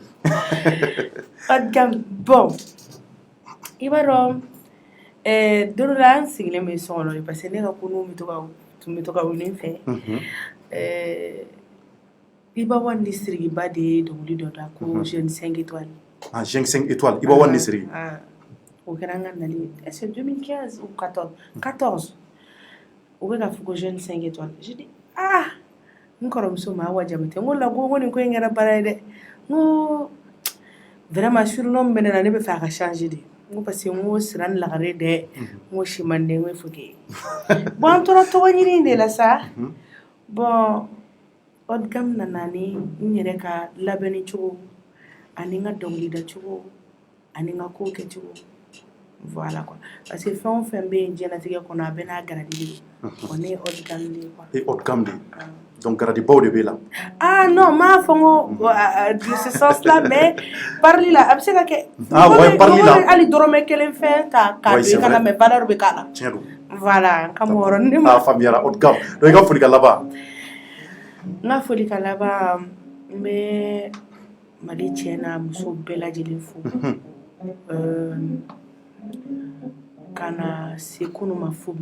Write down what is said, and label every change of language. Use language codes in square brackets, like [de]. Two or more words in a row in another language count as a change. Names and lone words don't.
[fr] haut de gamme [bm] bon i b'a dɔn don dɔ la an sigilen bɛ so kɔnɔ [fr] parce que [bm] ne ka konuw tun bɛ to ka wuli n fɛ Iba Wan ni Sirigiba de ye dɔnkili dɔ da ko Jeune 5 étoiles Jeune 5 étoiles Iba Wan ni Sirigi o kɛra an ka nali [fr] est-ce que [bm] 2015 ou 14 o bɛ ka fɔ ko Jeune 5 étoiles [fr] je dis [bm] n kɔrɔmuso ma Awa Jabate n ko la ko nin ko in kɛra baara ye dɛ n ko vraiment surnom min bɛ ne la ne bɛ fɛ a ka [fr] changer de [bm] n ko [fr] parce que [bm] n ko Siran Lagare dɛ n ko Simande n ko [fr] il faut que bon [bm] an tora tɔgɔ ɲini de la sa bon [fr] haut de gamme [bm] nana ni n yɛrɛ ka labɛnni cogo ani n ka dɔnkilida cogo ani n ka kow kɛcogo [fr] voilà quoi parce que [bm] fɛn o fɛn bɛ yen diɲɛlatigɛ kɔnɔ a bɛɛ n'a garadi de ye ne ye [fr] haut de gamme [bm] de ye quoi [fr] haut de gamme [bm] de donc garadibaw de b'e la non m'a fɔ n ko [fr] de ce sens là mais [bm] parli la a bɛ se ka kɛ parli la hali dɔrɔmɛ kelen fɛn ta k'a don i kana [fr] mais valeur [bm] bɛ k'a la tiɲɛ don voilà n ka mɔgɔ ne ma faamuyara [fr] haut de gamme donc [bm] i ka foli ka laban n ka foli ka laban n bɛ Mali cɛ n'a muso bɛɛ lajɛlen fo ka na se kunun ma fo